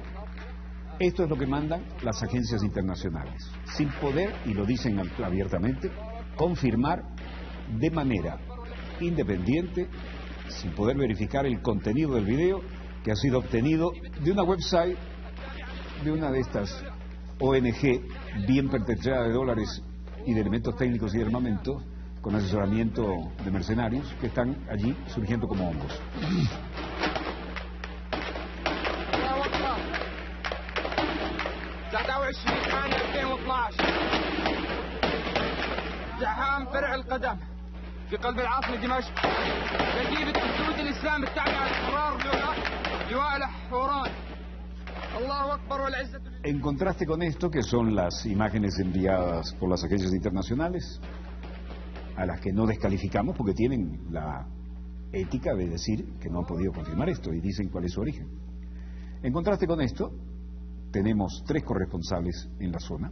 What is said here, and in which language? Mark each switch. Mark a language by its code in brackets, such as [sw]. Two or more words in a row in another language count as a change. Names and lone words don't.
[es] Esto es lo que mandan las agencias internacionales, sin poder, y lo dicen abiertamente, confirmar de manera independiente, sin poder verificar el contenido del video que ha sido obtenido de una website de una de estas ONG bien pertrechada de dólares y de elementos técnicos y de armamento, con asesoramiento de mercenarios que están allí surgiendo como hongos. [ar] في قلب العاصمة دمشق كتيبة الجنود الإسلام التابعة للقرار لواء الحوران. الله أكبر والعزة. [es] En contraste con esto, que son las imágenes enviadas por las agencias internacionales, a las que no descalificamos porque tienen la ética de decir que no han podido confirmar esto y dicen cuál es su origen. En contraste con esto, tenemos 3 corresponsales en la zona.